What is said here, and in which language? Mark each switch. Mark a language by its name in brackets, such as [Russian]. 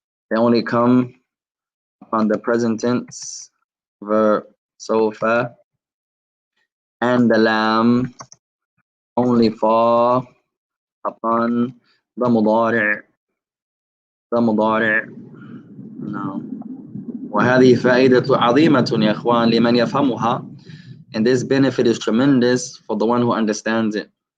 [English] They only come upon the present tense verb, sofa, and the lam only fall upon the mudari'. No. [Arabic] وهذه فائدة عظيمة يا إخوان لمن يفهمها. [English] And this benefit is tremendous for the one who understands it.